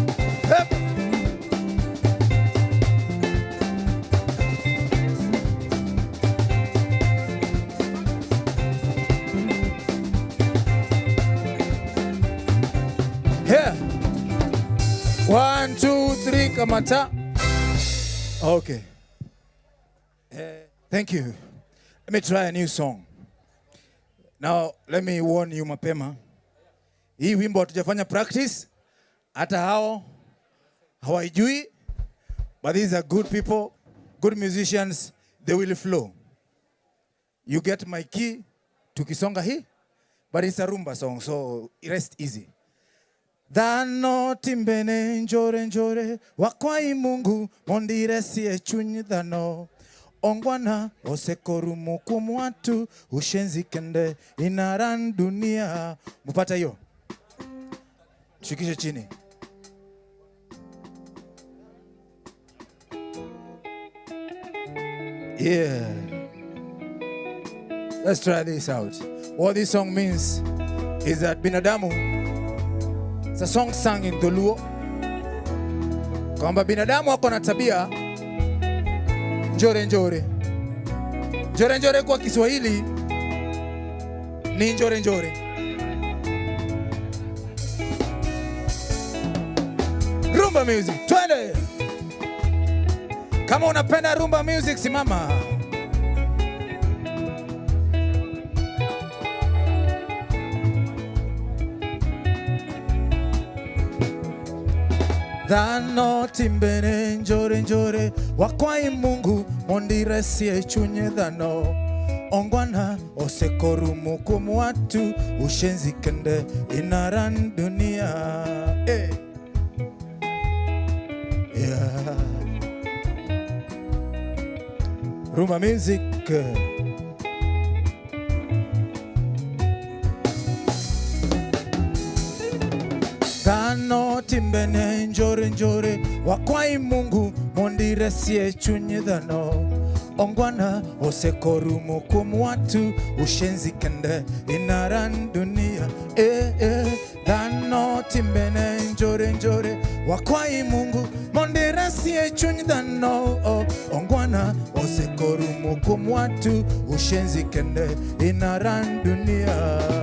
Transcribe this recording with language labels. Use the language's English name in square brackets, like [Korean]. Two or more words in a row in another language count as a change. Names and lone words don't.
[English] Here. [Swahili] 1, 2, 3, kamata. Okay. [English] Thank you. Let me try a new song. Now, let me warn you mapema. [Swahili] Hii wimbo hatujafanya practice. Hata hao hawaijui. [English] But these are good people, good musicians. They will flow. You get my key. [Swahili] Tukisonga hii. [English] But it's a rumba song, so rest easy. [Luo (Kenya and Tanzania)] Dhano timbene njore njore wakwai Mungu mondire sie chuny dhano ongwana osekorumu kuom [Swahili] watu ushenzi [Luo (Kenya and Tanzania)] kende inaran dunia. [Swahili] Mupata hiyo? Shikishe chini. [English] Yeah. Let's try this out. What this song means is that binadamu, it's a song sung in Dholuo, [Swahili] kwamba binadamu wako na tabia njore njore. Njore njore kwa Kiswahili ni njore njore. [English] Rumba music, twende! [Swahili] Kama unapenda [English] rumba music, [Swahili] simama. [Luo (Kenya and Tanzania)] Dhano timbene njore njore wakwai Mungu mondire sie chunye dhano ongwana osekorumu kuom [Swahili] watu ushenzi [Luo (Kenya and Tanzania)] kende inaran dunia. Hey. [English] Yeah. Rumba music. [Luo (Kenya and Tanzania)] Dhano timbene njore njore wakwai Mungu mondire sie chunye dhano ongwana osekorumu kuom [Swahili] watu ushenzi [Luo (Kenya and Tanzania)] kende inaran dunia. Dhano timbene njore njore wakwai Mungu mondire sie chunye dhano ongwana osekorumu kuom [Swahili] watu ushenzi [Luo (Kenya and Tanzania)] kende inaran dunia.